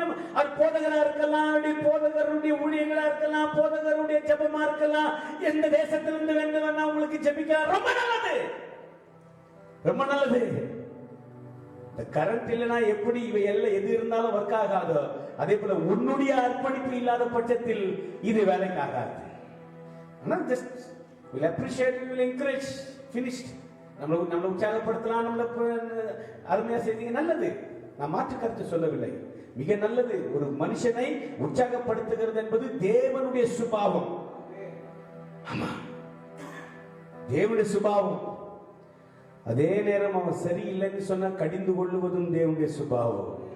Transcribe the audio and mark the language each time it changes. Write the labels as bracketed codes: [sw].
[ta] நம்ம அது போதகரா இருக்கலாம், போதகருடைய ஊழியங்களா இருக்கலாம், போதகருடைய ஜெபமா இருக்கலாம், எந்த தேசத்திலிருந்து வேண்டும்னா உங்களுக்கு ஜெபிக்கலாம். ரொம்ப நல்லது, ரொம்ப நல்லது. இந்த கரண்ட் இல்லைன்னா எப்படி இவை எல்லாம் எது இருந்தாலும் ஒர்க் ஆகாதோ, அதே போல உன்னுடைய அர்ப்பணிப்பு இல்லாத பட்சத்தில் இது வேலைக்கு ஆகாது. [en] Just we'll appreciate, we will encourage, finished. [ta] நம்மளை உற்சாகப்படுத்தலாம், நம்மளை அருமையா செய்தீங்க, நல்லது. நான் மாற்று கருத்து சொல்லவில்லை, மிக நல்லது. ஒரு மனுஷனை உற்சாகப்படுத்துகிறது என்பது தேவனுடைய சுபாவம். ஆமா, தேவனுடைய சுபாவம். அதே நேரம் அவன் சரியில்லைன்னு சொன்னா கடிந்து கொள்ளுவதும் தேவனுடைய சுபாவம்.